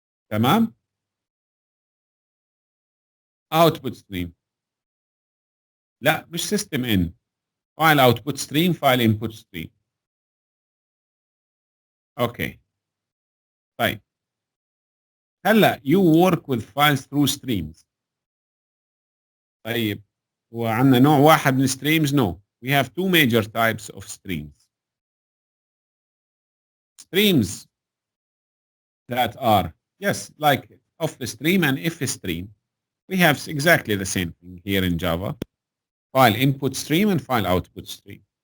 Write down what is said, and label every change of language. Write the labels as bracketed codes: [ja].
[en] تمام؟ Output stream. [ar] لا مش system in. [en] File output stream, file input stream. Okay. طيب. هلا you work with files through streams. [ar] طيب هو عندنا نوع واحد من streams؟ No. [en] We have two major types of streams. Streams that are, yes, like off the stream and if stream. We have exactly the same thing here in Java. File input stream and file output stream.